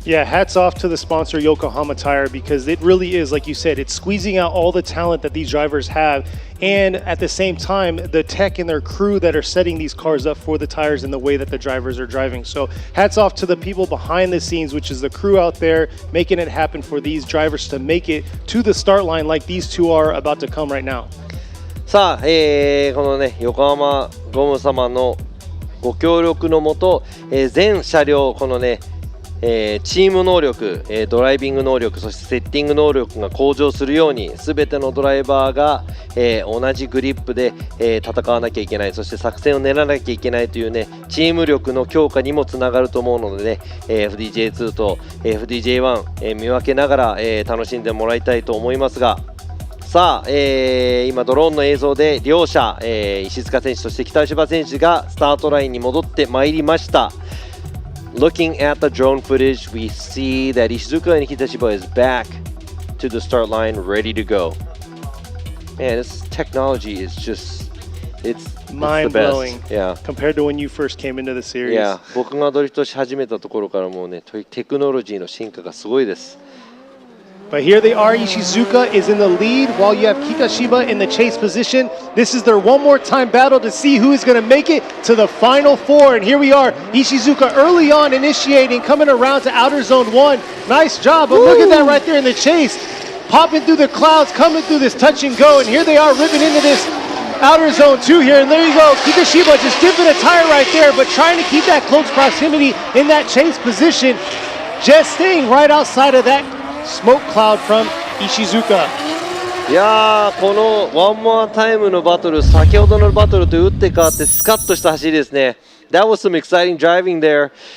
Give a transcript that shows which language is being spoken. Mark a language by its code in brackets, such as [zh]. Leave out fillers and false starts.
[en] Yeah, hats off to the sponsor Yokohama Tire, because it really is, like you said, it's squeezing out all the talent that these drivers have, and at the same time, the tech and their crew that are setting these cars up for the tires and the way that the drivers are driving. So hats off to the people behind the scenes, which is the crew out there making it happen for these drivers to make it to the start line like these two are about to come right now. [ja] さあ、このね、横浜ゴム様のご協力のもと、全車両このね、チーム能力、ドライビング能力、そしてセッティング能力が向上するように、すべてのドライバーが、同じグリップで、戦わなきゃいけない、そして作戦を練らなきゃいけないというね、チーム力の強化にもつながると思うのでね、FDJ2 と FDJ1、見分けながら、楽しんでもらいたいと思いますが、さあ、今ドローンの映像で両者、石塚選手そして北芝選手がスタートラインに戻ってまいりました。 [en] Looking at the drone footage, we see that Ishizuka and Kitashiba is back to the start line, ready to go. Man, this technology is just—it's mind-blowing. Yeah. Compared to when you first came into the series. Yeah. [ja] 僕がドリフトし始めたところからもうね、テクノロジーの進化がすごいです。 [en] But here they are. Ishizuka is in the lead while you have Kitashiba in the chase position. This is their one more time battle to see who is going to make it to the final four. And here we are. Ishizuka early on initiating, coming around to outer zone 1. Nice job. But look at that right there in the chase. Popping through the clouds, coming through this touch and go. And here they are ripping into this outer zone 2 here. And there you go. Kitashiba just dipping a tire right there, but trying to keep that close proximity in that chase position. Just staying right outside of that smoke cloud from Ishizuka. [ja] いやー、このワンモアタイムのバトル、先ほどのバトルと打って変わってスカッとした走りですね。 [en] That was some exciting driving there.